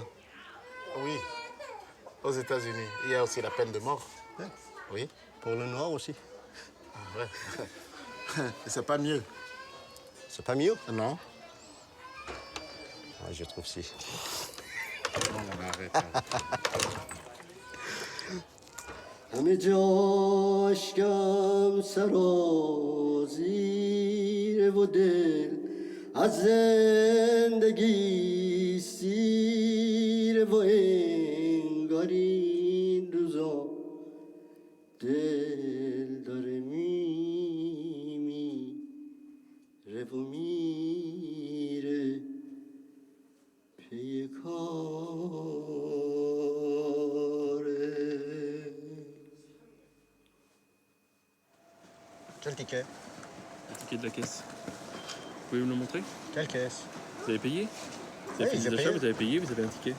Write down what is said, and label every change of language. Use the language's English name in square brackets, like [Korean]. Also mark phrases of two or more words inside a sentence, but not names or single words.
[French] Oui, aux États-Unis, il y a aussi la peine de mort. Ouais. Oui. Pour le noir aussi. Ah, ouais. C'est pas mieux. C'est pas mieux? Non. Ah, je trouve si. Non, arrête. [Persian] همه جا اشکم سرازیر و دل از زندگی سیر و انگار این روزا دل داره میمیره و میره پی [French] Quel ticket? Le ticket de la caisse. Vous pouvez me le montrer? Quelle caisse? Vous avez payé? Vous avez Oui, fait j'ai des achats, payé. vous avez payé, vous avez un ticket.